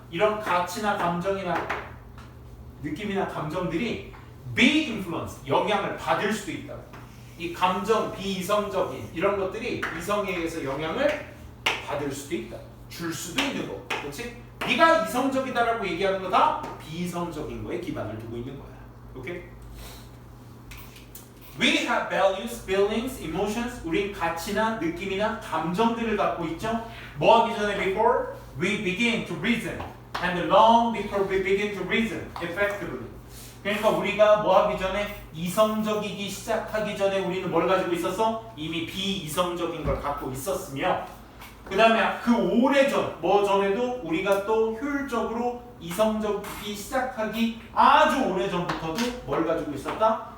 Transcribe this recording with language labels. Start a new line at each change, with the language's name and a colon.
Korean: 이런 가치나 감정이나 느낌이나 감정들이
English: be influenced,
Korean: 영향을 받을 수도 있다고. 이 감정, 비이성적인 이런 것들이 이성에 의해서 영향을 받을 수도 있다. 줄 수도 있는 거. 그렇지? 네가 이성적이다라고 얘기하는 거 다 비이성적인 거에 기반을 두고 있는 거야. 오케이?
English: We have values, feelings, emotions.
Korean: 우린 가치나 느낌이나 감정들을 갖고 있죠. 뭐 하기 전에
English: before we begin to reason and long before we begin to reason effectively.
Korean: 그러니까 우리가 뭐 하기 전에 이성적이기 시작하기 전에 우리는 뭘 가지고 있었어? 이미 비이성적인 걸 갖고 있었으며 그 다음에 그 오래전 뭐 전에도 우리가 또 효율적으로 이성적이기 시작하기 아주 오래전부터도 뭘 가지고 있었다?